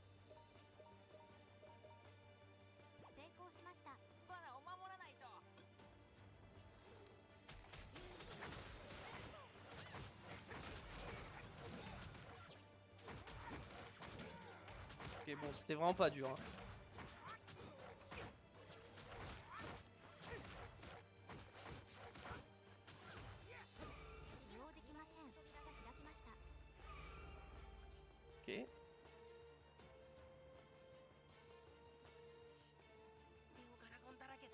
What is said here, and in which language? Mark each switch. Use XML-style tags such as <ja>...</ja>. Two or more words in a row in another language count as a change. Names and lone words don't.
<ja>成功しました。スパナを守らないと。</ja> <fr>Ok, bon, c'était vraiment pas dur. Hein.</fr> <ja>使用できません。扉が開きました。</ja> <fr>Ok.</fr> <ja>レオガラゴンだらけだ。</ja>